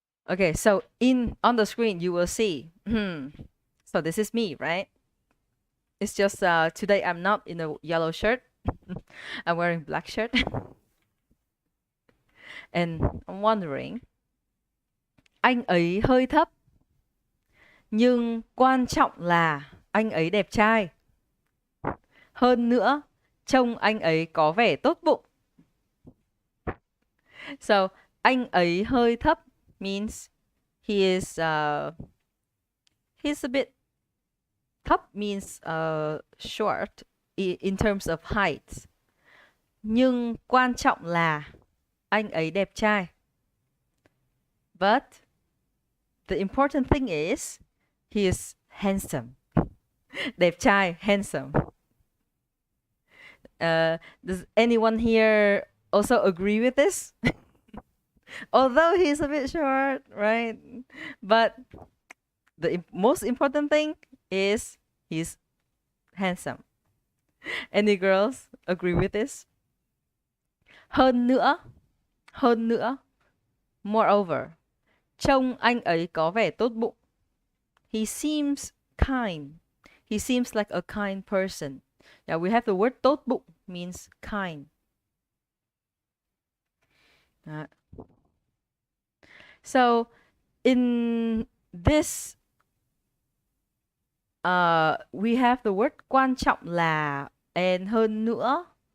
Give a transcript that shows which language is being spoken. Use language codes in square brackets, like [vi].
[en] Okay, so on the screen you will see. So this is me, right? It's just today I'm not in a yellow shirt. I'm wearing black shirt. And I'm wondering, [vi] anh ấy hơi thấp, nhưng quan trọng là anh ấy đẹp trai. Hơn nữa, trông anh ấy có vẻ tốt bụng. [en] So, [vi] anh ấy hơi thấp [en] means he is he's a bit thấp means short in terms of height. [vi] Nhưng quan trọng là anh ấy đẹp trai. [en] But the important thing is he is handsome. [vi] Đẹp trai, handsome. [en] Does anyone here also agree with this? Although he's a bit short, right? But the most important thing is he's handsome. Any girls agree with this? [vi] Hơn nữa, moreover, trông anh ấy có vẻ tốt bụng. [en] He seems kind. He seems like a kind person. Now we have the word tốt bụng means kind. So in this we have the word quan trọng là and hơn nữa.